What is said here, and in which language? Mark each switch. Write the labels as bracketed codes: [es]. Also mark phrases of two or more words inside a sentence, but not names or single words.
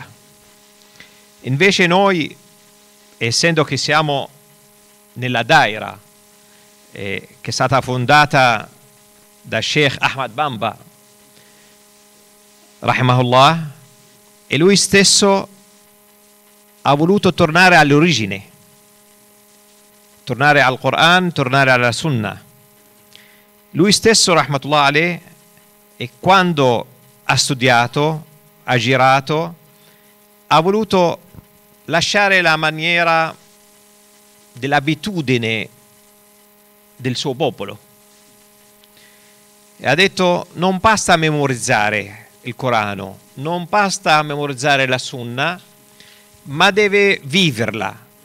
[it] Invece noi, essendo che siamo nella Daira che è stata fondata da Sheikh Ahmad Bamba rahimahullah, e lui stesso ha voluto tornare all'origine, tornare al Quran, tornare alla Sunnah. Lui stesso [ar] رحمة الله عليه, [it] e quando ha studiato, ha girato, ha voluto lasciare la maniera dell'abitudine del suo popolo e ha detto: non basta memorizzare il Corano, non basta memorizzare la Sunnah, ma deve viverla.